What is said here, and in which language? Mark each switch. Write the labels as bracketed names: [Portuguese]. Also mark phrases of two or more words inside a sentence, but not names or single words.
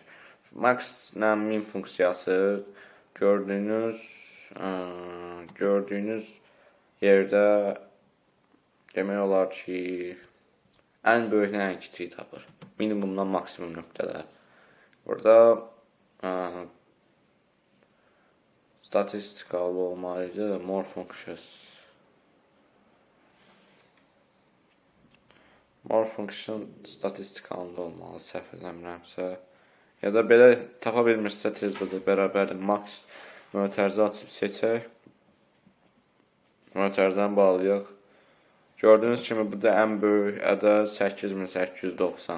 [Azerbaijani] Max ilə min funksiyası gördüyünüz yerdə demək olar ki, ən böyüklə ən kiçiyi tapır. Minimumdan maksimum nöqtələr. Burada statistikalı olmalıydı. [English] More functions. More function [Azerbaijani] statistikalında olmalı, səhv eləmirəmsə. Ya da belə tapa bilmirsə tez bərabərdir. Max mötərizə açıb seçək. Mötərizəni bağlayaq. Gördüyünüz kimi burada ən böyük ədəd 8890.